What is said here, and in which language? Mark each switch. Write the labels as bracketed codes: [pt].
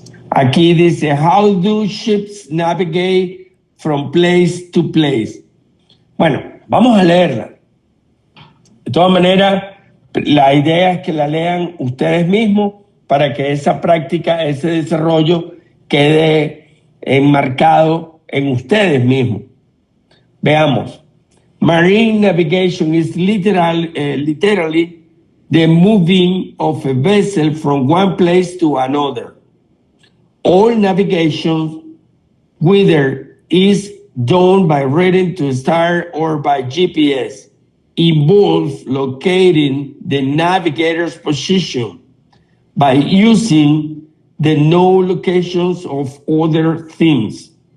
[es] Aquí dice, [en] how do ships navigate from place to place? [es] Bueno, vamos a leerla. De todas maneras, la idea es que la lean ustedes mismos para que esa práctica, ese desarrollo quede enmarcado en ustedes mismos. Veamos. [en] Marine navigation is literally the moving of a vessel from one place to another. All navigation, whether is done by reading to star or by GPS, involves locating the navigator's position by using the known locations of other things.